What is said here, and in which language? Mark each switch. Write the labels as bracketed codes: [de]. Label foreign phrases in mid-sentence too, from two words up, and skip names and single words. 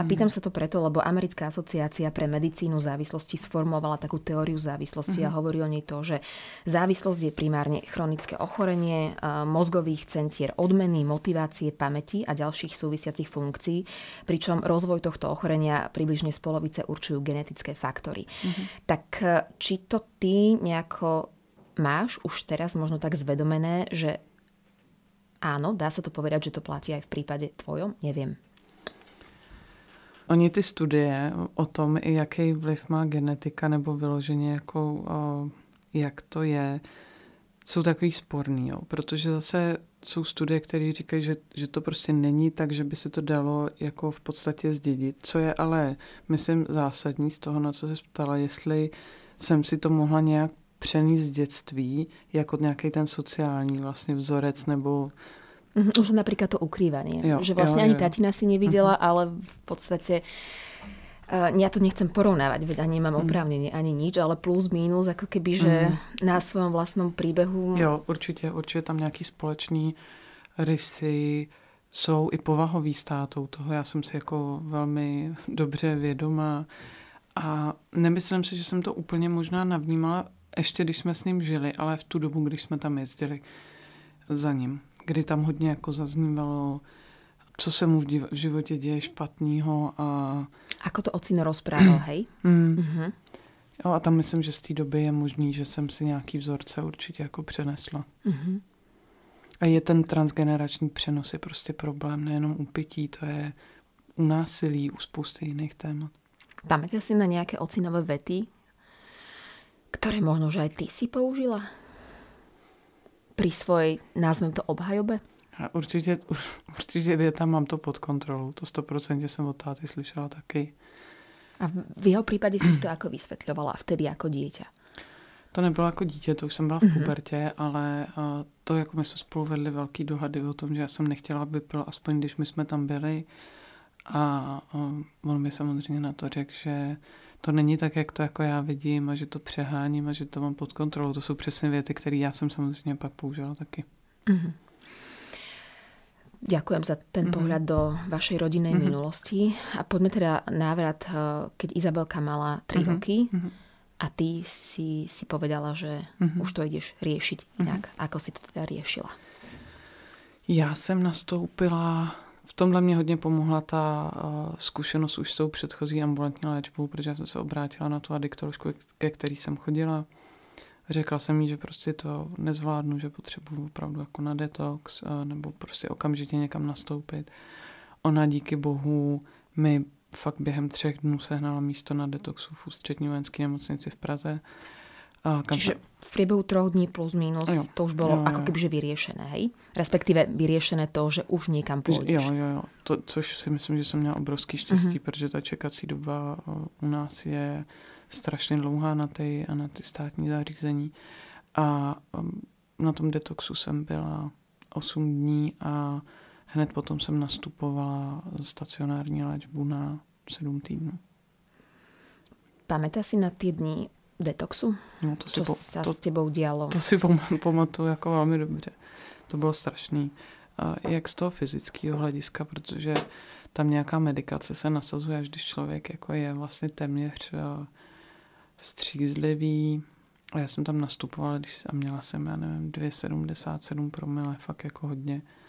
[sk] Pýtam sa to preto, lebo Americká asociácia pre medicínu závislosti sformovala takú teóriu závislosti a hovorí o nej to, že závislosť je primárne chronické ochorenie mozgových centier odmeny, motivácie, pamäti a ďalších súvisiacich funkcií, pričom rozvoj tohto ochorenia približne z polovice určujú genetické faktory. Tak či to ty nejako máš už teraz možno tak zvedomené, že áno, dá sa to povedať, že to platí aj v prípade tvojom? Neviem. [cs] Oni ty studie o tom, jaký vliv má genetika nebo vyloženě jako, jak to je, jsou takový sporný, jo? Protože zase jsou studie, které říkají, že to prostě není tak, že by se to dalo jako v podstatě zdědit. Co je ale, myslím, zásadní z toho, na co se ptala, jestli jsem si to mohla nějak přenést z dětství, jako nějaký ten sociální vlastně vzorec nebo... [sk] Už napríklad to ukrývanie. Že vlastne ani tatina si nevidela, ale v podstate ja to nechcem porovnávať, veď ani nemám oprávnenie, ani nič, ale plus, mínus, ako keby, že na svojom vlastnom príbehu... [cs] Jo, určitě tam nějaký společný rysy jsou i povahový státou toho. Já jsem si jako velmi dobře vědomá a nemyslím si, že jsem to úplně možná navnímala ještě, když jsme s ním žili, ale v tu dobu, když jsme tam jezdili za ním, kdy tam hodně jako zaznívalo, co se mu v životě děje špatného a... [sk] Ako to ocino rozprával, hej? [cs] Jo, a tam myslím, že z té doby je možný, že jsem si nějaký vzorce určitě jako přenesla. A je ten transgenerační přenos je prostě problém, nejenom u pití, to je u násilí, u spousty jiných témat. [sk] Pamätáš si na nejaké ocinové vety, ktoré možno, že aj ty si použila pri svojej, nazvem to, obhajobe? [cs] A určitě je tam, mám to pod kontrolou. To 100% jsem od táty slyšela taky. [sk] A v jeho prípade si to ako vysvetľovala vtedy ako dieťa? [cs] To nebylo jako dítě, to už jsem byla v pubertě, ale to jako my jsme spolu vedli velký dohady o tom, že já jsem nechtěla, aby byl, aspoň když my jsme tam byli. A on mi samozřejmě na to řekl, že to není tak, jak to jako já vidím a že to přeháním a že to mám pod kontrolou. To jsou přesně věty, které já jsem samozřejmě pak použila taky. Mm-hmm. [sk] Ďakujem za ten pohľad do vašej rodinnej minulosti. A poďme teda návrat, keď Izabelka mala 3 roky a ty si povedala, že už to ideš riešiť inak. Ako si to teda riešila? [cs] Já jsem nastoupila, v tomhle mě hodně pomohla ta zkušenost už s tou předchozí ambulantní léčbou, protože jsem se obrátila na tu adiktoložku, ke který jsem chodila. Řekla jsem jí, že prostě to nezvládnu, že potřebuji opravdu jako na detox nebo prostě okamžitě někam nastoupit. Ona díky bohu mi fakt během 3 dnů sehnala místo na detoxu v Ústřední vojenské nemocnici v Praze. [sk] Čiže v priebehu 3 dní plus minus to už bolo ako kebyže vyriešené, hej? Respektíve vyriešené to, že už niekam pôjdeš. [cs] Jo. Což si myslím, že jsem měla obrovský štěstí, protože ta čekací doba u nás je strašně dlouhá na ty státní zařízení. A na tom detoxu jsem byla 8 dní a hned potom jsem nastupovala stacionární léčbu na 7 týdnů. [sk] Pamätáš si na tie dny detoxu? No, čo sa s tebou dialo? [cs] To si pamatuju jako velmi dobře. To bylo strašný. Jak z toho fyzického hlediska, protože tam nějaká medikace se nasazuje, až když člověk jako je vlastně téměř střízlivý. A já jsem tam nastupovala, a měla jsem, já nevím, 2,77 promile, fakt jako hodně.